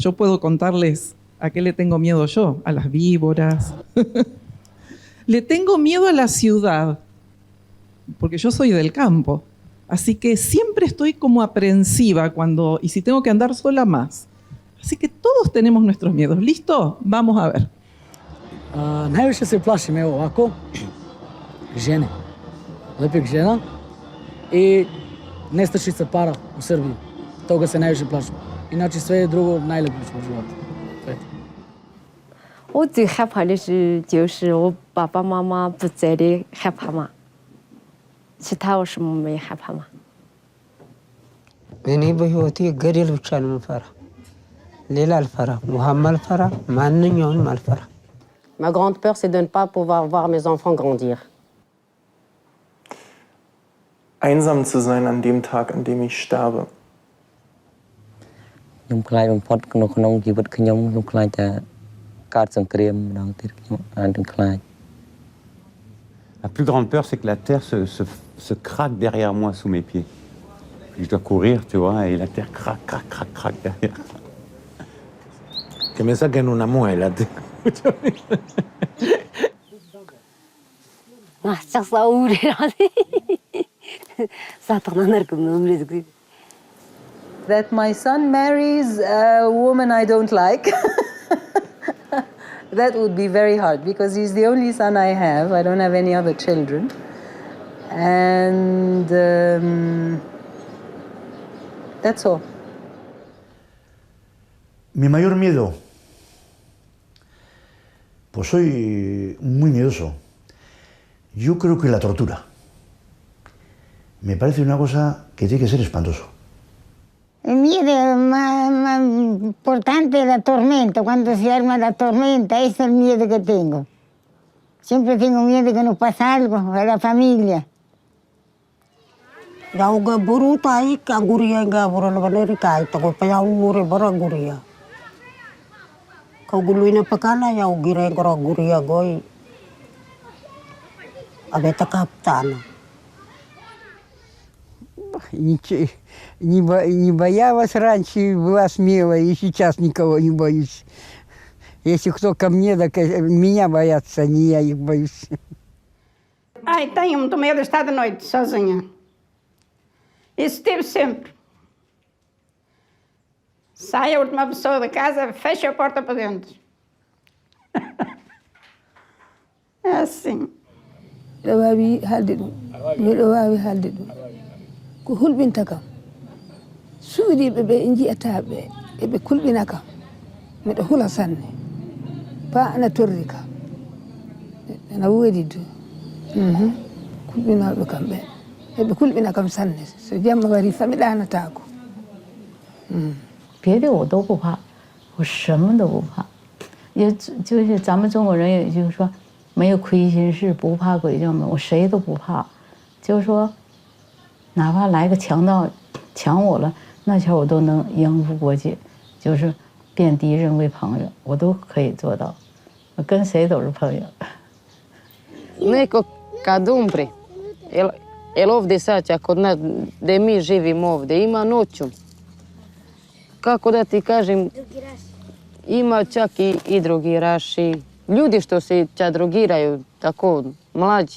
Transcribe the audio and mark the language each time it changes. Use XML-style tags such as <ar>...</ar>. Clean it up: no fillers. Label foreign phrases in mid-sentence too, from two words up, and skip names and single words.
<es>Yo puedo contarles a qué le tengo miedo yo, a las víboras. Le tengo miedo a la ciudad, porque yo soy del campo. Así que siempre estoy como aprensiva y si tengo que andar sola más. Así que todos tenemos nuestros miedos. ¿Listo? Vamos a ver.</es> <sr>Najviše se plašim, evo ovako, žene, lepih žena i nestašica para u Srbiji. Toga se najviše plašim. Inače sve drugo najlepše u životu.</sr> <zh>我最害怕的就是我爸爸妈妈不在的害怕嘛，其他我什么没害怕嘛。</zh> <am>እኔ በህይወቴ ገደል ብቻ ነው የምፈራ፣ ሌላ አልፈራም። ውሃም አልፈራ፣ ማንኛውንም አልፈራ።</am> <fr>Ma grande peur, c'est de ne pas pouvoir voir mes enfants grandir.</fr> <de>Einsam zu sein an dem Tag, an dem ich sterbe.</de> <km>ខ្ញុំខ្លាចបំផុតក្នុងជីវិតខ្ញុំខ្លាចតែកើតសង្គ្រាមម្ដងទៀតខ្ញុំអានទាំងខ្លាច</km> <fr>La plus grande peur, c'est que la terre se craque derrière moi, sous mes pieds. Puis je dois courir, tu vois, et la terre craque, craque, craque, craque derrière.</fr> <es>Que me saquen una muela.</es> <en>That my son marries a woman I don't like. That would be very hard because he's the only son I have. I don't have any other children. And that's all.</en> <es>Mi mayor miedo, pues soy muy miedoso. Yo creo que la tortura. Me parece una cosa que tiene que ser espantoso. El miedo más importante es la tormenta, cuando se arma la tormenta, ese es el miedo que tengo. Siempre tengo miedo de que nos pase algo a la familia. Jau gaburu tai ka guria gaburu na valeri kai to ko pa ure bara guria. Ka guluina pakala ya gira gora guria goi. Abeta kaptana.</es> <ru>Не боялась раньше, была смелая, и сейчас никого не боюсь. Если кто ко мне, так меня боятся, а не я их боюсь.</ru> <pt>Ai, tenho muito medo de estar de noite sozinha. Isso tive sempre. Sai a última pessoa da casa, fecha a porta para dentro. É assim.</pt> <ff>Miɗo wawi haalde ɗum ko hulɓinta kam suudiɓe ɓe e jiyataɓe eɓe kulɓina kam miɗo hula sanne pa ana torri kam ana woodi do kulɓinoɓe kam ɓe eɓe kulɓina kam sanne so jamma wari fa mi ɗanatako</ff> <zh>别的我都不怕，我什么都不怕，也就是咱们中国人也就是说没有亏心事，不怕鬼叫门，我谁都不怕，就是说哪怕来个强盗抢我了，那前我都能应付过去，就是变敌人为朋友，我都可以做到，我跟谁都是朋友。</zh> <bs>Neko kad umre, jel ovdje sad, kod nas, gdje mi živimo ovdje, ima noću. Kako da ti kažem, ima čak i drogiraši, ljudi što se čak drogiraju, tako mlađi.</bs>